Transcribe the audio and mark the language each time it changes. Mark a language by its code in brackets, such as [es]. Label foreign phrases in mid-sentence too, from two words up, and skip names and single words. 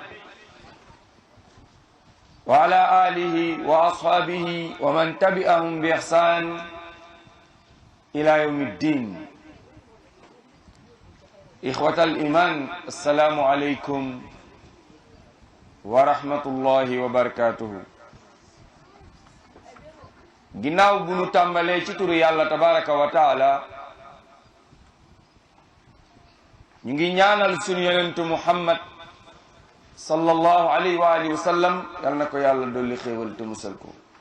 [ar] وعلى آله وأصحابه ومن تبعهم بإحسان إلى يوم الدين. إخوة الإيمان السلام عليكم ورحمة الله وبركاته. [wo] ginnaaw bu nu tàmbalee ci turu yàlla [ar] تبارك وتعالى [wo] ñu ngi ñaanal sunu yonentu muhammad [ar] صلى الله عليه وعلى آله وسلم [wo] yal na ko yàlla dolli xéewal te musal ko.